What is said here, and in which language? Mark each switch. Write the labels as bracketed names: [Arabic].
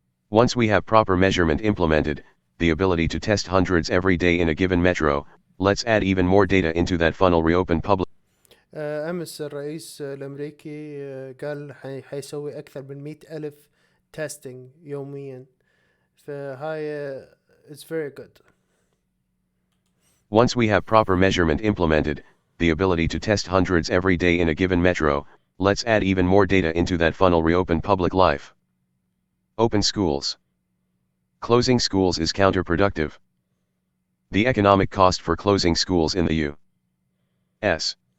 [English] Once we have proper measurement implemented, the ability to test hundreds every day in a given metro, let's add even more data into that funnel. Reopen public. [Arabic] أمس الرئيس الأمريكي قال حيسوي أكثر من 100,000 تيستينج يوميا، فهاي [English] it's very good. Once we have proper measurement implemented, the ability to test hundreds every day in a given metro, let's add even more data into that funnel. Reopen public life. Open schools. Closing schools is counterproductive. The economic cost for closing schools in the U.S.